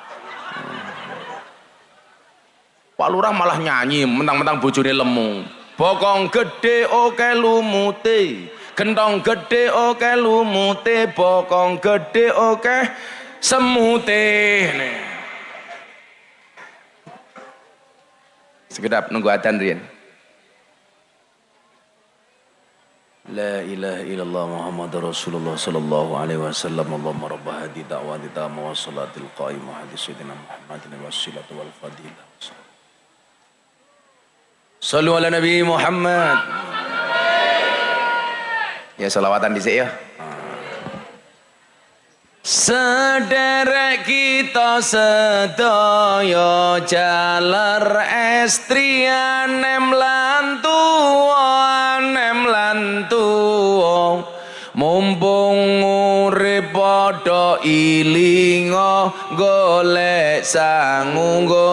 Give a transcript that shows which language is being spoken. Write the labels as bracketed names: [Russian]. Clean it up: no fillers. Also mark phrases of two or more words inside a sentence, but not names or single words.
[Javanese] Pak Lurah malah nyanyi mentang-mentang bojone lemu. "Bokong gede oke lumute, gentong gede oke lumute, bokong gede oke semute." Sekedap nunggu adzan riyen. [Arabic] لا إله إلا الله محمد رسول الله صلى الله عليه وسلم. اللهم رب هذه دعوة تامة وصلاة القائمة هذي سيدنا محمد الوسيلة والفضيلة. صلوا على نبي محمد. [Javanese] Ya salawatan dhisik ya. Sederek kita sedaya jaler estrian nem lan tuwa mumpung urip padha ilinga golek sangu